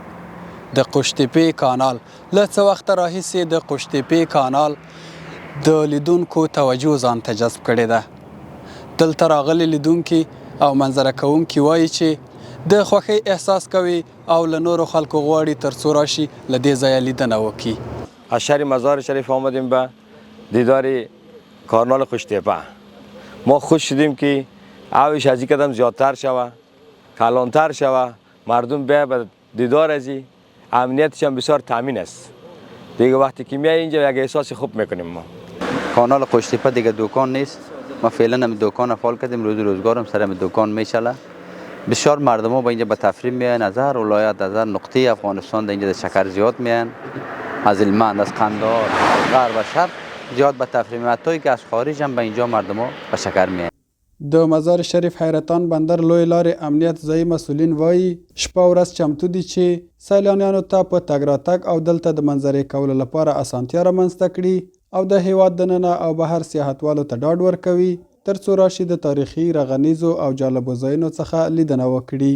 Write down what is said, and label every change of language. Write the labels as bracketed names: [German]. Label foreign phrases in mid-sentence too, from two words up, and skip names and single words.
[Pashto] د قوشتېپې کانال له څه وخته راهیسې د قوشتېپې کانال د لیدونکو توجه ځان ته جذب کړې ده. دلته راغلي لیدونکي او منظره کوونکي وایي چې د خوښۍ احساس کوي او له نورو خلکو غواړي تر څو راشي له دې ځایه لیدنه وکړي. [Persian] از شهر مزار شریف آمدیم به دیدار کانال قوشتېپه. ما خوش شدیم که آبش از این قدم زیادتر شوه، کلانتر شوه، مردم بیا به دیدار ازی، امنیتش هم بسیار تامین است. دیگه وقتی که میای اینجا یک احساس خوب میکنیم. ما کانال قوشتېپه دیگه دکان نیست. ما فعلا هم دکان فعال کردیم، روز روزگارم سرم دکان میشله. بسیار مردم ها با اینجا به تفریح میان، از هر ولایت، از هر نقطه افغانستان اینجا شکر زیاد میان، از هلمند، از قندهار، از غرب و شرق زیاد به تفریح میان. حتی که از خارج هم به اینجا مردم ها به شکر میان. [Pashto] د مزار شریف حیرتان بندر لوی لارې امنیت ځایي مسئولین وایي شپه ورځ چمتو دي چې سیلانیانو ته په تګ راتګ او دلته د منظرې کولو لپاره اسانتیا رامنځته کړي او د هیواد دننه او بهر سیاحتوالو ته ډاډ ورکوي تر څو راشي د تاریخي رغنیزو او جالبو ځایونو څخه لیدنه وکړي.